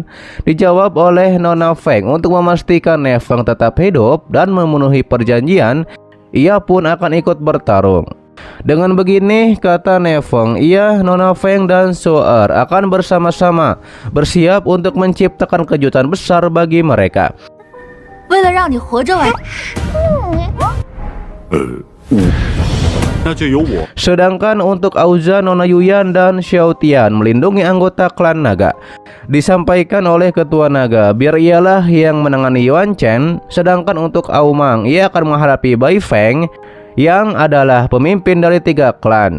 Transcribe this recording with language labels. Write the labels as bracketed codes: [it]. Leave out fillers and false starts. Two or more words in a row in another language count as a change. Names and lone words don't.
[id] Dijawab oleh Nona Feng untuk memastikan Nefeng tetap hidup dan memenuhi perjanjian, ia pun akan ikut bertarung. Dengan begini, kata Nefeng, ia, Nona Feng, dan Soer akan bersama-sama bersiap untuk menciptakan kejutan besar bagi mereka. [zh] 为了让你活着完。那就由我。 [id] Sedangkan untuk Auza, Nona Yuyan, dan Xiaotian melindungi anggota klan naga. Disampaikan oleh ketua naga, biar ialah yang menangani Yuan Chen. Sedangkan untuk Aomang, ia akan menghadapi Bai Feng yang adalah pemimpin dari 3 klan.